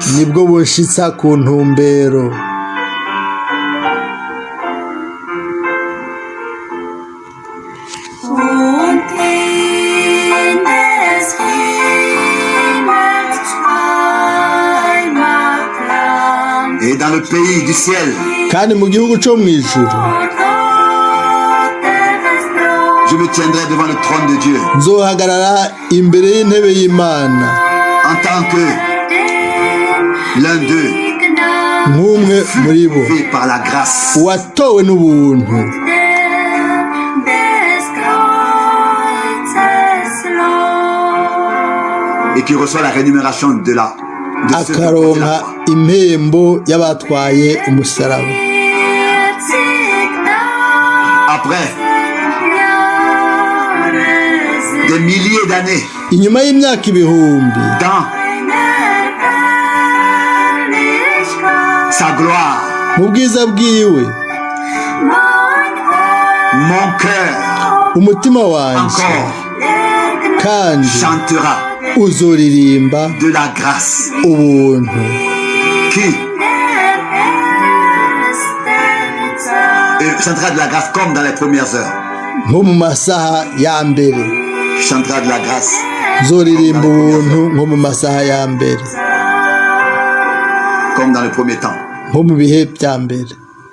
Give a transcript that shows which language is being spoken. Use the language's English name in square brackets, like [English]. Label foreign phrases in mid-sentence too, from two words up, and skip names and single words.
[Rundi] nibwo bunshitsa ku ntumbero. [French] Et dans le pays du ciel, [Rundi] kandi mu gihugu cyo mu ijuru [French] je me tiendrai devant le trône de Dieu [Rundi] nzohagarara imbere y'intebe y'Imana [French] en tant que l'un d'eux [Rundi] nk'umwe muri bo [French] fait par la grâce. [Rundi] uwatowe n'ubuntu. [French] Et qui reçoit la rémunération de ceux qui portent la [Rundi] akaronka [French] croix. [Rundi] impembo y'abatwaye umusaraba. [French] Après des milliers d'années [Rundi] inyuma y'imyaka ibihumbi [French] dans sa gloire, [Rundi] mu bwiza bwiwe, [French] mon cœur [Rundi] umutima wanje [French] encore [Rundi] kandi [French] chantera [Rundi] uzoririmba [French] de la grâce [Rundi] ubuntu [French] qui chantera de la grâce comme dans les premières heures. [Rundi] nko mu masaha ya mbere. [French] Chantera de la grâce [Rundi] nzoririmba ubuntu nko mu masaha ya mbere, [French] comme dans le premier temps. [Rundi] nko mu bihe bya mbere.